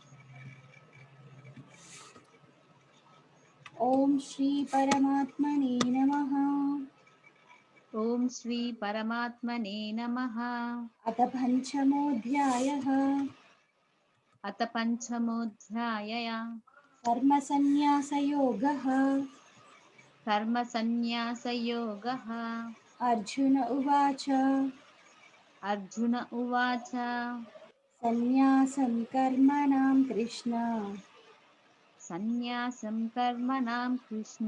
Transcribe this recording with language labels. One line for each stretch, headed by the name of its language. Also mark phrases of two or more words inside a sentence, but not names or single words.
Sanskrit: ఓం శ్రీ పరమాత్మనే నమః. ఓం శ్రీ పరమాత్మనే నమః. అథ పంచమోऽధ్యాయః. అత పంచమోऽధ్యాయః. कर्मसन्न्यासयोगः। कर्मसन्न्यासयोगः। अर्जुन उवाच अर्जुन उवाच सन्न्यासं कर्मणां कृष्ण सन्न्यासं कर्मणां कृष्ण